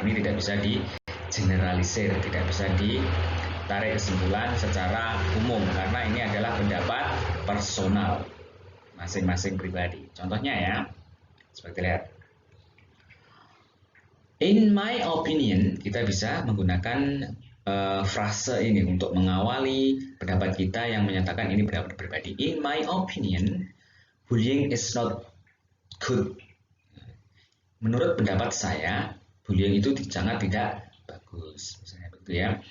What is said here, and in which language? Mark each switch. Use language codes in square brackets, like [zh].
[id] Ini tidak bisa di-generalisir, tidak bisa ditarik kesimpulan secara umum karena ini adalah pendapat personal masing-masing pribadi. Contohnya ya, seperti lihat. [en] In my opinion, [id] kita bisa menggunakan frase ini untuk mengawali pendapat kita yang menyatakan ini pendapat pribadi. [en] In my opinion, bullying is not good. [id] Menurut pendapat saya, bullying itu sangat tidak bagus. Misalnya begitu ya.